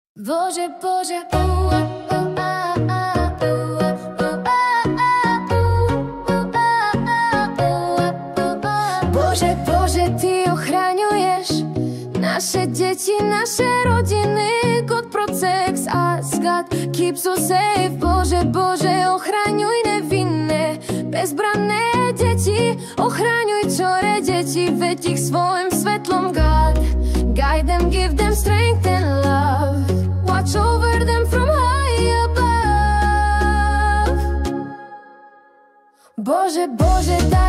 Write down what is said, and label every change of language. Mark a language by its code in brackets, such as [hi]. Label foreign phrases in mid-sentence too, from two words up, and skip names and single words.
[sk] Bože, Bože, Bože, Bože, Ty ochraňuješ naše deti, naše rodiny. [en] God protects us, God keeps us safe. [sk] Bože, Bože, ochraňuj nevinné, bezbranné deti. Ochraňuj čoré deti, veď ich svojim svetlom, [en] God. Guide them, give them strength and love. Watch over them from high above. [sk] Bože, Bože,